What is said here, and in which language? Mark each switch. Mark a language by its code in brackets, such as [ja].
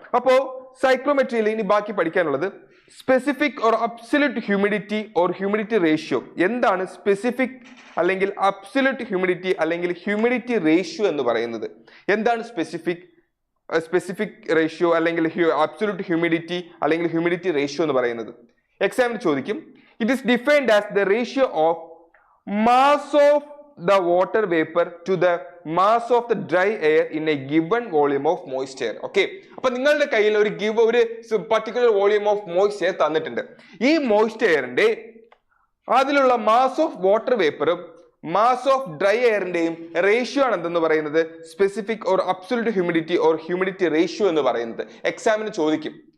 [ml] അപ്പോ സൈക്ലോമെട്രിയിൽ ഇനി ബാക്കി പഠിക്കാനുള്ളത് specific or absolute humidity or humidity ratio. എന്താണ് സ്പെസിഫിക് അല്ലെങ്കിൽ അബ്സല്യൂട്ട് ഹ്യൂമിഡിറ്റി അല്ലെങ്കിൽ ഹ്യൂമിഡിറ്റി റേഷ്യോ എന്ന് പറയുന്നത്? എന്താണ് സ്പെസിഫിക് റേഷ്യോ അല്ലെങ്കിൽ അബ്സല്യൂട്ട് ഹ്യൂമിഡിറ്റി അല്ലെങ്കിൽ ഹ്യൂമിഡിറ്റി റേഷ്യോ എന്ന് പറയുന്നത്? എക്സാമിന് ചോദിക്കും. [en] It is defined as the ratio of mass of the water vapor to the mass of the dry air in a given volume of moisture. [ml] Okay, അപ്പൊ നിങ്ങളുടെ കയ്യിൽ ഒരു [en] particular volume of moisture [ml] തന്നിട്ടുണ്ട്. ഈ മോയ്സ്ചറിന്റെ അതിലുള്ള mass of water വേപ്പറും mass of dry എയറിന്റെയും ratio ആണ് എന്തെന്ന് പറയുന്നത് specific or absolute humidity or humidity ratio എന്ന് പറയുന്നത്. എക്സാമിന് ചോദിക്കും.